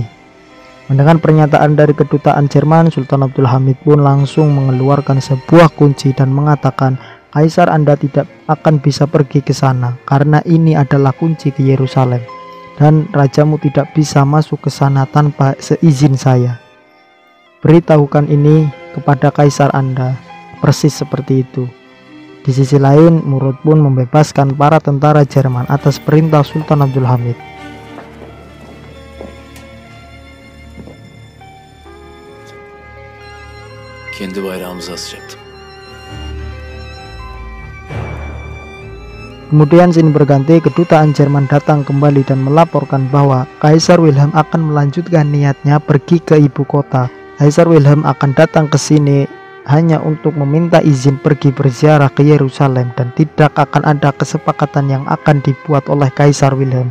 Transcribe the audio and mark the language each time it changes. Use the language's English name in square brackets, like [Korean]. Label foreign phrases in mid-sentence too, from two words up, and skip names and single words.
[Indonesian] Mendengar pernyataan dari kedutaan Jerman, Sultan Abdul Hamid pun langsung mengeluarkan sebuah kunci dan mengatakan, "Kaisar, Anda tidak akan bisa pergi ke sana karena ini adalah kunci ke Yerusalem dan rajamu tidak bisa masuk ke sana tanpa seizin saya. Beritahukan ini kepada Kaisar Anda." Persis seperti itu. Di sisi lain, Murud pun membebaskan para tentara Jerman atas perintah Sultan Abdul Hamid. [Turkish] Kendi bayrağımızı asacaktım. [Indonesian] Kemudian sini berganti, kedutaan Jerman datang kembali dan melaporkan bahwa Kaisar Wilhelm akan melanjutkan niatnya pergi ke ibu kota. Kaisar Wilhelm akan datang ke sini hanya untuk meminta izin pergi berziarah ke Yerusalem dan tidak akan ada kesepakatan yang akan dibuat oleh Kaisar Wilhelm.